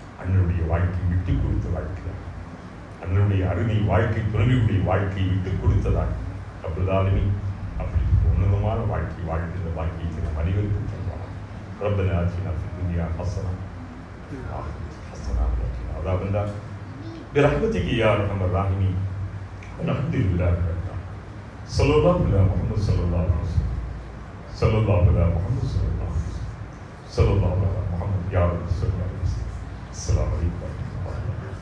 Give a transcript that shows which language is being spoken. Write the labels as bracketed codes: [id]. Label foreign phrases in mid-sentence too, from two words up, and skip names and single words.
[ta] அண்ணனுடைய வாழ்க்கை விட்டுக் கொடுத்த வாழ்க்கை. அண்ணனுடைய அருமை வாழ்க்கை, துணைவியுடைய வாழ்க்கையை விட்டுக் கொடுத்ததாக அப்படிதாலுமே அப்படி உன்னதமான வாழ்க்கை வாழ்கின்ற வாழ்க்கையை நம் அனைவருக்கும் தருவார். [ar] ربنا آتنا في الدنيا حسنة அதாவது برحمتك يا ارحم الراحمين الحمد لله رب العالمين صلى الله على محمد صلى الله عليه وسلم صلى الله على محمد صلى الله عليه وسلم صلى الله على محمد يا رب صلى الله عليه وسلم. السلام عليكم ورحمة الله.